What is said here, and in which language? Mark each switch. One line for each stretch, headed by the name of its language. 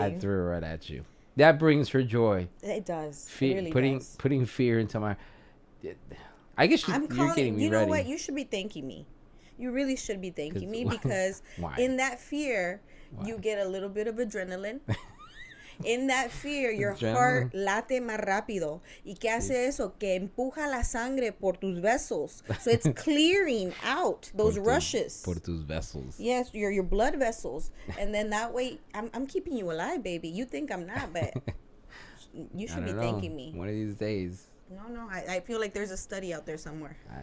English: I threw it right at you. That brings her joy. It does. It really does. Putting fear into my. I guess you're getting me ready. You know what? You should be thanking me. You really should be thanking me because in that fear, you get a little bit of adrenaline. In that fear, your heart
Spanish: late más rápido. ¿Y qué hace eso? Que empuja la sangre por tus vessels.
English: So it's clearing out those rushes.
Spanish: Por tus vessels.
English: Yes, your blood vessels. And then that way, I'm keeping you alive, baby. You think I'm not, but you should be thanking me. One of these days. No. I feel like there's a study out there somewhere.